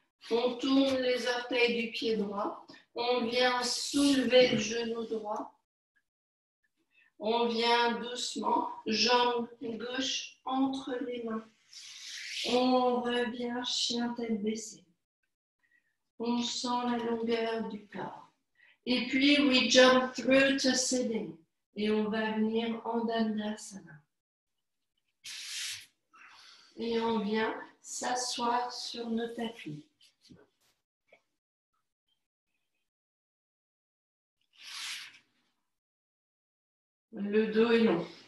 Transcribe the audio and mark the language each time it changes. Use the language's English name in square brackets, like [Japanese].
[French] On tourne les orteils du pied droit. On vient soulever le genou droit. On vient doucement, jambe gauche entre les mains. On revient chien tête baissée. On sent la longueur du corps. Et puis, [English] we jump through to sitting. [French] Et on va venir en Dandasana. Et on vient s'asseoir sur nos tapis. Le dos est long.